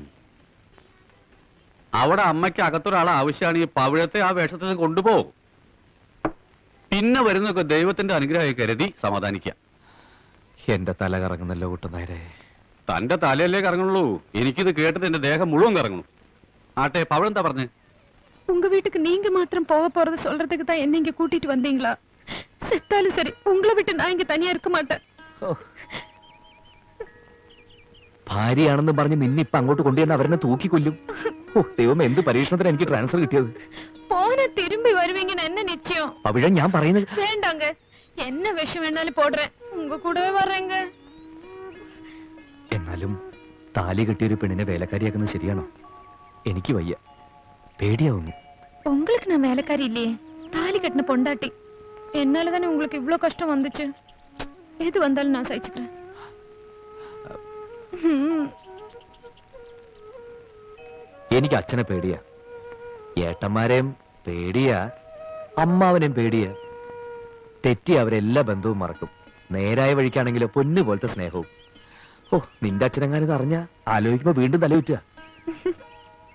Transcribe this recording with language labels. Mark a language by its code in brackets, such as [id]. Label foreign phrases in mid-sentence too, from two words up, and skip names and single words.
[ml] അവിടെ അമ്മയ്ക്ക് അകത്തൊരാളെ ആവശ്യമാണ്. ഈ പവിഴത്തെ ആ വേഷത്തിൽ കൊണ്ടുപോകും. പിന്നെ വരുന്നൊക്കെ ദൈവത്തിന്റെ അനുഗ്രഹമായി കരുതി സമാധാനിക്കാം. എന്റെ തല കറങ്ങുന്നല്ലോ കുട്ടനായരെ. തന്റെ തലയല്ലേ കറങ്ങുള്ളൂ. എനിക്കിത് കേട്ടിട്ട് എന്റെ ദേഹം മുഴുവൻ കറങ്ങുന്നു. ആട്ടെ, പവിഴം എന്താ പറഞ്ഞേ? [ta] உங்க வீட்டுக்கு நீங்க மாத்திரம் போக போறது சொல்றதுக்கு தான் என்ன இங்க கூட்டிட்டு வந்தீங்களா? செத்தாலும் சரி, உங்களை விட்டு நான் இங்க தனியா இருக்க மாட்டேன். [ml] ഭാര്യയാണെന്ന് പറഞ്ഞ് നിന്നിപ്പ അങ്ങോട്ട് കൊണ്ടുവന്ന് അവരെന്നെ തൂക്കിക്കൊല്ലും. ഓ ദൈവം, എന്ത് പരീക്ഷണത്തിന് എനിക്ക് ട്രാൻസ്ഫർ കിട്ടിയത്. [ta] போன திரும்பி வருவீங்கன்னு என்ன நிச்சயம்? [ml] പവിഴം, ഞാൻ പറയുന്നത് [ta] வேண்டாங்க, என்ன விஷம் வேணாலும் போடுறேன், உங்க கூடவே வர்றேங்க. [ml] എന്നാലും താലി കെട്ടിയൊരു പെണ്ണിനെ വേലക്കാരിയാക്കുന്നത് ശരിയാണോ? എനിക്ക് വയ്യ, പേടിയാവുന്നു. [ta] உங்களுக்கு நான் வேலைக்காரி இல்லையே, தாலி கட்டின பொண்டாட்டி. என்னால தானே உங்களுக்கு இவ்ளோ கஷ்டம் வந்துச்சு. எது வந்தாலும் நான் சகிச்சுக்கிறேன். [ml] എനിക്ക് അച്ഛനെ പേടിയാ, ഏട്ടന്മാരെയും പേടിയാ, അമ്മാവനെയും പേടിയാ. തെറ്റി അവരെല്ലാ ബന്ധവും മറക്കും. നേരായ വഴിക്കാണെങ്കിലോ പൊന്നു പോലത്തെ സ്നേഹവും. ഓ, നിന്റെ അച്ഛനെങ്ങാനും അറിഞ്ഞ ആലോചിക്കുമ്പോ വീണ്ടും തലയുറ്റുക.